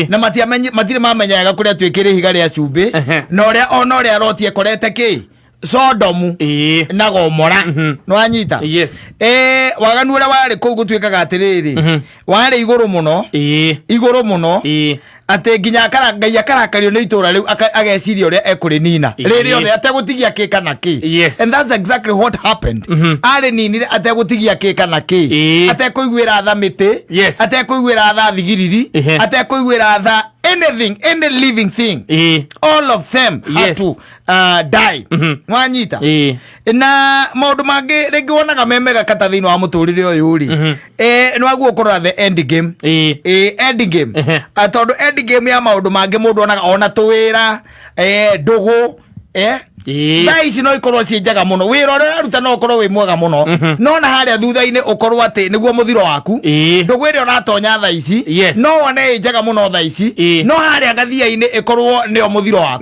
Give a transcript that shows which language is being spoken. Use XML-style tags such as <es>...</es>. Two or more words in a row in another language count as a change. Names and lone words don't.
<ki>Na matire mamenyaga kuria atwikire higa ria cumbi. Na oria Lot ekorete ki Sodom na Gomora. Nwanyita.</ki> <en>Yes.</en> <ki>Waganu ura wari kuu gutwikaga atiriri. Wari iguru muno. Iguru muno. Ate nginya Ngai akarakario ni itura riu ageciria uria ekuri nina riri othe ategutigia kika na ki.</ki> <en>Yes. And that's exactly what happened.</en> <ki>Ari ninire ategutigia kika na ki. Atekoiguira tha miti.</ki> <en>Yes.</en> <ki>Atekoiguira tha thigiriri. Atekoiguira tha</ki> <en>anything, any living thing. All of them had to die.</en> <ki>Mwanyita. Na maundu mangi ringi wonaga memega kata thiini wa muturire uyu ri nwaguo korwa</ki> <en>the end game. End game.</en> <ki>Atondu</ki> <en>end game</en> <ki>ya maundu mangi mundu onaga ona tuwira ndugu Thaici no ikorwo cienjaga muno wira uria aruta no ukorwo wi mwega muno no na haria thutha-ini ukorwo ati niguo muthiro waku ndugu iria uratonya thaici no one enjaga muno thaici no haria gathia-ini ikorwo nio muthiro waku</ki>